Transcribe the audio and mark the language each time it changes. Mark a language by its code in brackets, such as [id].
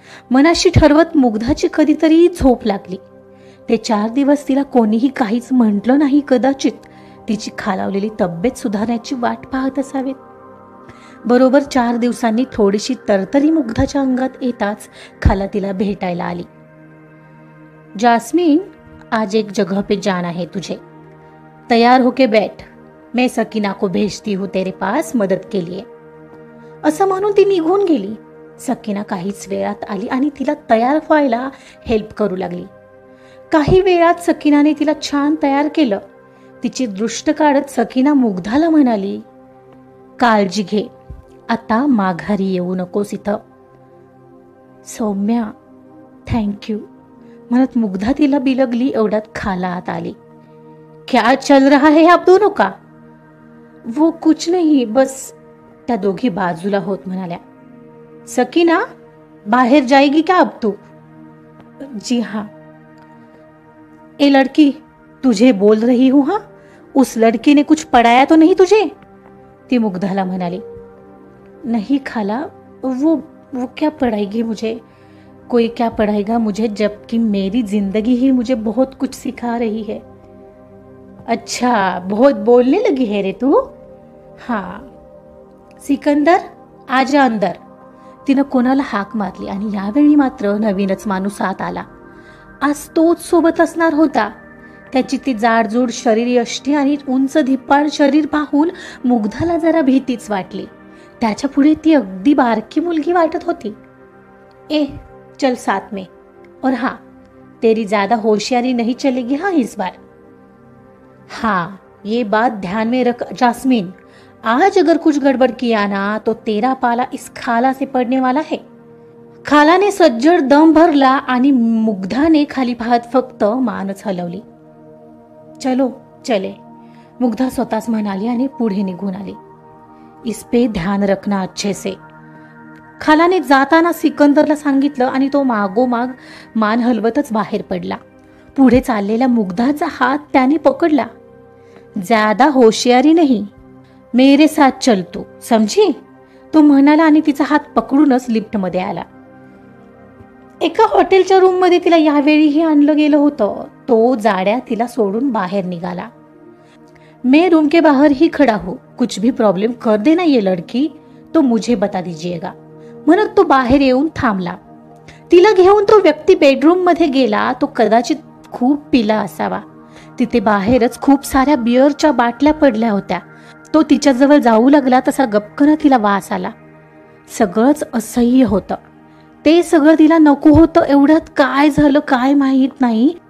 [mr] मनाशी ठरवत मुग्धाची कधीतरी झोप लागली. ते 4 दिवस तिला कोणीही काहीच म्हटलं नाही. कदाचित तिची खालावलेली तब्येत सुधारण्याची वाट पाहत असावेत. बरोबर 4 दिवसांनी थोडीशी तरतरी मुग्धाच्या अंगात येताच खाला तिला भेटायला आली. [hi] जास्मीन, आज एक जगह पे जाना है तुझे, तैयार होके बैठ, मैं सकीना को भेजती हूँ तेरे पास मदत के लिए. [mr] असं म्हणून ती निघून गेली. सकीना काहीच वेळात आली आणि तिला तयार व्हायला हेल्प करू लागली. काही वेळात सकीनाने तिला छान तयार केलं. तिची दृष्ट काढत सकीना मुग्धाला म्हणाली, काळजी घे, आता माघारी येऊ नकोस इथं. सौम्या, थँक्यू, म्हणत मुग्धा तिला बिलगली. एवढ्यात खाला आत आली. [hi] क्या चल रहा है आप दोनों का? वो कुछ नहीं, बस. [mr] त्या दोघी बाजूला होत म्हणाल्या. [hi] सकीना, बाहेर जाएगी क्या अब तू? जी हाँ. ए लड़की, तुझे बोल रही हूं. हाँ, उस लड़की ने कुछ पढ़ाया तो नहीं तुझे? [mr] ती मुग्धाला म्हणाली. [hi] नहीं खाला, वो क्या पढ़ाएगी मुझे? कोई क्या पढ़ाएगा मुझे, जबकि मेरी जिंदगी ही मुझे बहुत कुछ सिखा रही है. अच्छा, बहुत बोलने लगी है रे तू. हाँ, सिकंदर, आजा अंदर. [mr] तिनं कोणाला हाक मारली आणि यावेळी मात्र नवीनच माणूस आत आला. आज तोच सोबत असणार होता. त्याची ती जाडजूड शरीरयष्टी आणि उंच धिप्पाड शरीर पाहून मुग्धाला जरा भीतीच वाटली. त्याच्या पुढे ती अगदी बारकी मुलगी वाटत होती. [hi] ए, चल साथ में, और हाँ, तेरी ज्यादा होशियारी नहीं चलेगी हाँ इस बार. हाँ, ये बात ध्यान में रख जास्मीन, आज अगर कुछ गड़बड़ किया ना तो तेरा पाला इस खाला से पड़ने वाला है. [mr] खालाने सज्जड दम भरला आणि मुग्धाने खाली पाहत फक्त मानच हलवली. [hi] चलो चले, [mr] मुग्धा स्वतःच म्हणाली आणि पुढे निघून आली. [hi] इस पे ध्यान रखना अच्छे से. [mr] खालाने जाताना सिकंदरला सांगितलं आणि तो मागोमाग मान हलवतच बाहेर पडला. पुढे चाललेल्या मुग्धाचा हात त्याने पकडला. [hi] ज्यादा होशियारी नहीं, मेरे साथ चल तू, समझी, [mr] तो म्हणाला आणि तिचा हात पकडूनच लिफ्टमध्ये आला. एका हॉटेलच्या रूम मध्ये तिला यावेळीही आणलं गेलं होतं. तो जाड्या तिला सोडून बाहेर निघाला. [hi] मैं रूम के बाहर ही खड़ा हूँ, कुछ भी प्रॉब्लेम कर देना ये लड़की तो मुझे बता दीजिएगा [mr] म्हणत तो बाहेर येऊन थांबला. तिला घेऊन तो व्यक्ती बेडरूम मध्ये गेला. तो कदाचित खूप पिला असावा. तिथे बाहेरच खूप साऱ्या बिअरच्या बाटल्या पडल्या होत्या. तो तिच्याजवळ जाऊ लागला तसा गपकन तिला वास आला. सगळंच असह्य होतं. ते सगळं तिला नको होतं. एवढ्यात काय झालं काय माहित नाही.